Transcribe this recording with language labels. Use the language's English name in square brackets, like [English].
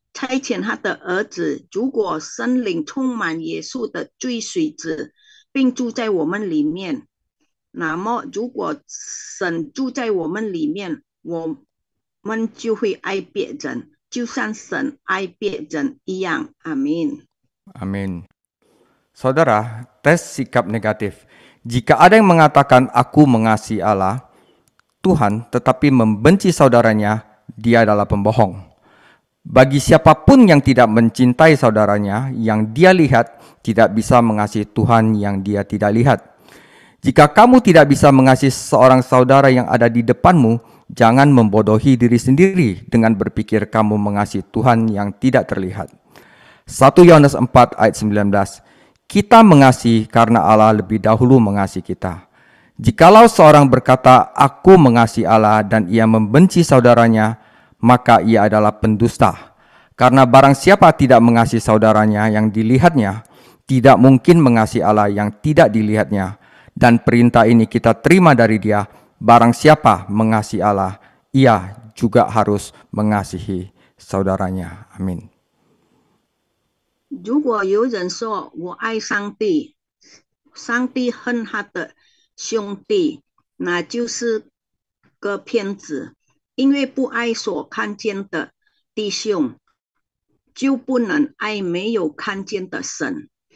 [Chinese] 差遣他的儿子，如果圣灵充满耶稣的罪水子，并住在我们里面，那么如果神住在我们里面，我们就会爱别人，就像神爱别人一样。阿明。 [Indonesian] Amin. Saudara, tes sikap negatif. Jika ada yang mengatakan aku mengasihi Allah, Tuhan, tetapi membenci saudaranya, dia adalah pembohong. Bagi siapapun yang tidak mencintai saudaranya, yang dia lihat tidak bisa mengasihi Tuhan yang dia tidak lihat. Jika kamu tidak bisa mengasihi seorang saudara yang ada di depanmu, jangan membodohi diri sendiri dengan berpikir kamu mengasihi Tuhan yang tidak terlihat. 1 Yohanes 4 ayat 19. Kita mengasihi karena Allah lebih dahulu mengasihi kita. Jikalau seorang berkata, aku mengasihi Allah dan ia membenci saudaranya, maka ia adalah pendusta. Karena barang siapa tidak mengasihi saudaranya yang dilihatnya, tidak mungkin mengasihi Allah yang tidak dilihatnya. Dan perintah ini kita terima dari dia, barang siapa mengasihi Allah, ia juga harus mengasihi saudaranya. Amin. [Chinese] 如果有人说我爱上帝，上帝恨他的兄弟，那就是个骗子，因为不爱所看见的弟兄，就不能爱没有看见的神。